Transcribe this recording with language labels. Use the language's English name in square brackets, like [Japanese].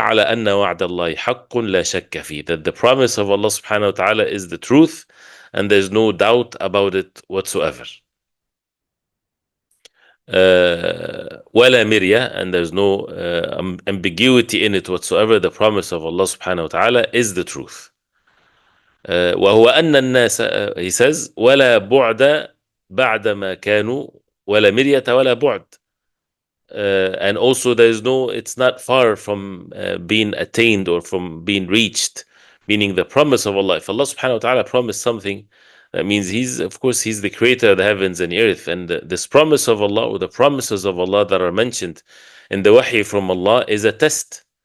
[Arabic] على أن وعد الله حق لا شك فيه, [English] that the promise of Allah subhanahu wa ta'ala is the truth and there's no doubt about it whatsoever. [Arabic] ولا مرية, [English] and there's no ambiguity in it whatsoever. The promise of Allah subhanahu wa ta'ala is the truth. [Arabic] وهو أن الناس, [English] he says, [Arabic] ولا بعد بعد ما كانوا, ولا مرية ولا بعد. [English] And also there is no, it's not far from being attained or from being reached, meaning the promise of Allah. If Allah subhanahu wa ta'ala promised something, that means he's, of course, he's the creator of the heavens and the earth. And this promise of Allah, or the promises of Allah that are mentioned in the wahi from Allah, is a test.